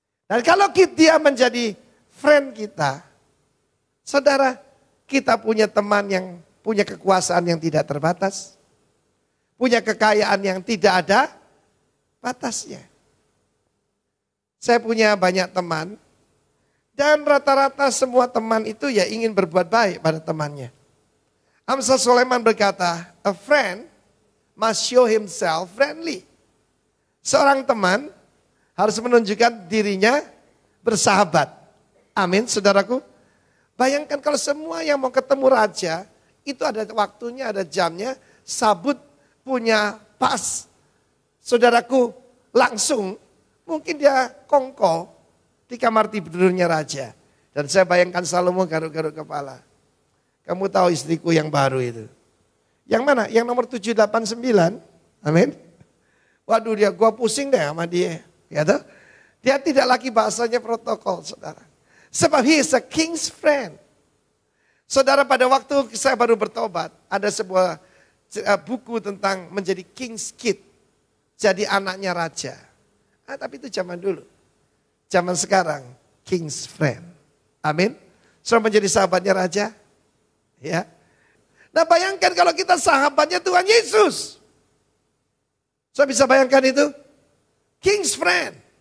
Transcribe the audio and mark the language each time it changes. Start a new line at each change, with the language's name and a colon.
Indonesian: Dan kalau dia menjadi friend kita, saudara, kita punya teman yang punya kekuasaan yang tidak terbatas. Punya kekayaan yang tidak ada batasnya. Saya punya banyak teman. Dan rata-rata semua teman itu ya ingin berbuat baik pada temannya. Amsal Sulaiman berkata,
English: a friend must show himself friendly.
Indonesian: Seorang teman harus menunjukkan dirinya bersahabat. Amin, saudaraku. Bayangkan kalau semua yang mau ketemu raja, itu ada waktunya, ada jamnya. Sabut punya pas. Saudaraku, langsung mungkin dia kongko di kamar tidurnya raja. Dan saya bayangkan Salomo garuk-garuk kepala. Kamu tahu istriku yang baru itu. Yang mana? Yang nomor 789. Amin. Waduh gua pusing deh sama dia. Ya toh? Dia tidak lagi bahasanya protokol saudara.
English: Sebab he is a king's friend.
Indonesian: Saudara pada waktu saya baru bertobat. Ada sebuah buku tentang menjadi king's kid. Jadi anaknya raja. Tapi itu zaman dulu. Zaman sekarang, king's friend. Amin. Sudah menjadi sahabatnya raja. Ya. Nah bayangkan kalau kita sahabatnya Tuhan Yesus. Saya bisa bayangkan itu? King's friend.